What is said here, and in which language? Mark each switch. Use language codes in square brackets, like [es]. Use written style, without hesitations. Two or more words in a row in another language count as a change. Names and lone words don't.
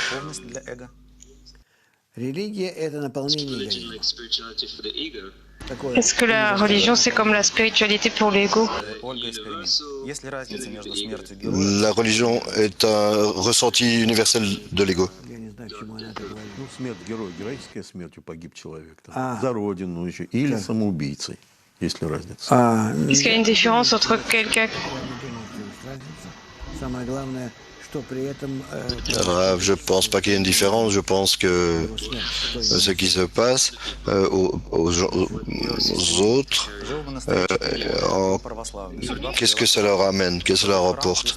[fr] Est-ce que la religion, c'est comme la spiritualité pour l'ego? La religion est un ressenti universel de l'ego. [ru] Ну, смерть героя, героическая смертью погиб человек. Там, за родину еще. Или самоубийцей. Есть ли разница? [fr] Est-ce qu'il y a une différence entre quelqu'un... Je pense pas qu'il y ait une différence. Je pense que ce qui se passe aux autres, qu'est-ce que ça leur amène, qu'est-ce que ça leur apporte?